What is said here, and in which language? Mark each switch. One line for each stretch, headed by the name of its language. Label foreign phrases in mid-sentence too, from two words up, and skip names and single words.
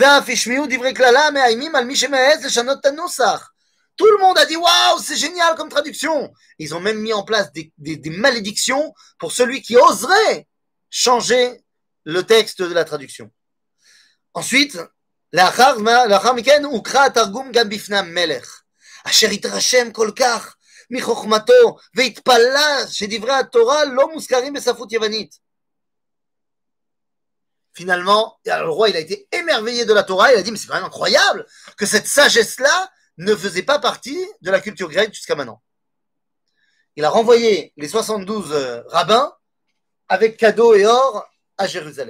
French: Tout le monde a dit waouh, c'est génial comme traduction. Ils ont même mis en place des malédictions pour celui qui oserait changer le texte de la traduction. Ensuite,
Hebrew: לאחר מכן הוקרא התרגום גם בפני המלך, אשר התרשם כל כך מחוכמתו והתפלא שדברי התורה לא מוזכרים בספרות יוונית.
French: Finalement, le roi il a été émerveillé de la Torah, il a dit mais c'est quand même incroyable que cette sagesse-là ne faisait pas partie de la culture grecque jusqu'à maintenant. Il a renvoyé les 72 rabbins avec cadeaux et or à Jérusalem.